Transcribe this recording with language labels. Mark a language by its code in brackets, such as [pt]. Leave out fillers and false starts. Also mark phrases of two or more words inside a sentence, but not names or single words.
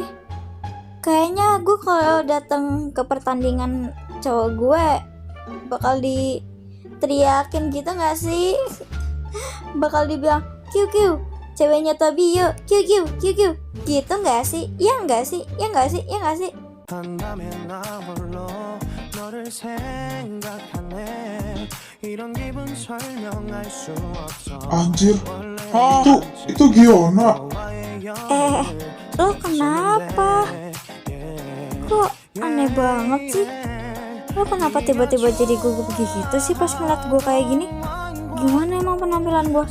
[id] Kayaknya gue kalau datang ke pertandingan cowok gue bakal diteriakin gitu gak sih? Bakal dibilang, kiu, ceweknya Tobi yuk, kiu, gitu gak sih? Iya gak sih? Iya gak sih? Iya gak sih? [ko] 너를 생각하네 이런 기분 설명할 수 없어 [id] Anjir, itu Giona. Lo kenapa? Kok aneh banget sih? Lo kenapa tiba-tiba jadi gugup begitu sih pas ngeliat gue kayak gini? Gimana emang penampilan gue?